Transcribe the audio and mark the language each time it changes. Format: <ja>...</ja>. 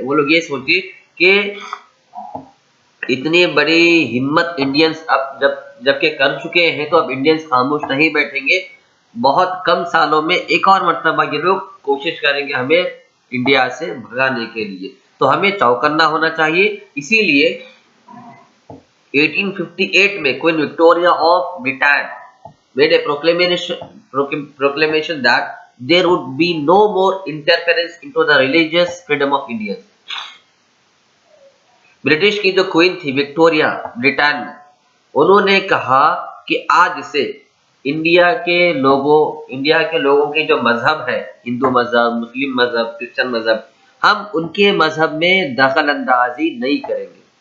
<hi>वो लोग ये सोचे कि इतनी बड़ी हिम्मत इंडियंस अब जबकि कर चुके हैं तो अब इंडियंस खामोश नहीं बैठेंगे, बहुत कम सालों में एक और मर्तबा ये लोग कोशिश करेंगे हमें इंडिया से भगाने के लिए, तो हमें चौकन्ना होना चाहिए।</hi> <en>इसीलिए 1858 में Queen Victoria of Britain made a proclamation that there would be no more interference into the religious freedom of Indians.</en> <hi>British की जो क्वीन थी विक्टोरिया ब्रिटेन में, उन्होंने कहा कि आज से इंडिया के लोगों के जो मजहब है, हिंदू मजहब, मुस्लिम मजहब, क्रिश्चियन मजहब, हम उनके मजहब में दखल अंदाजी नहीं करेंगे।</hi>